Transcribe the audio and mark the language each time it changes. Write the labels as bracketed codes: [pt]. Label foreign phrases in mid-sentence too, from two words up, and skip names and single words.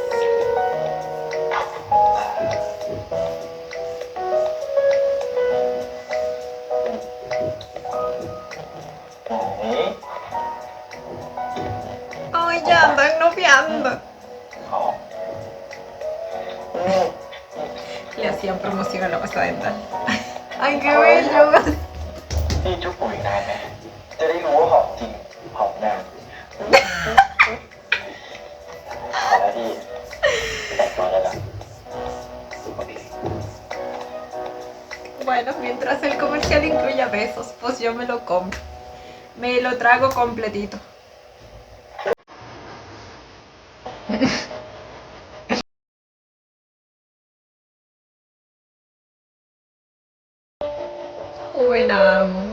[es] Ay, ya andan noviando. Le hacían promoción a la pasta dental. Ay, qué bello. [th] พี่จุ๊บปุ๋ยนานไหมจะได้รู้ว่าหอมจริงหอมนานเอาละพี่แต่งตัวแล้วนะโอเค [es] Bueno, mientras el comercial incluya besos, pues yo me lo compro. Me lo trago completito. Buena.